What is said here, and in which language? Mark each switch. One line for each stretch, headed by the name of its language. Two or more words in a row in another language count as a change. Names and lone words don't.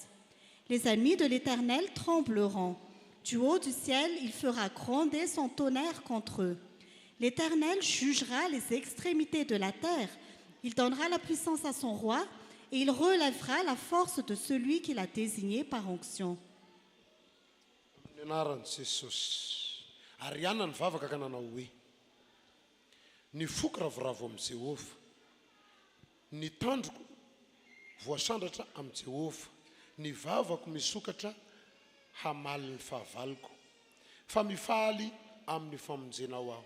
French: Les ennemis de l'Éternel trembleront. Du haut du ciel, il fera gronder son tonnerre contre eux. L'Éternel jugera les extrémités de la terre. Il donnera la puissance à son roi et il relèvera la force de celui qu'il a désigné par onction.
Malagasy: Ny anaran'i Jesosy ary ihany ny vavaka ka nanao hoe ny foko ravoravo amin'i Jehovah, ny tandroko voasandratra amin'i Jehovah, ny vavako misokatra hamaly ny fahavaloko, fa mifaly amin'ny famonjenao aho.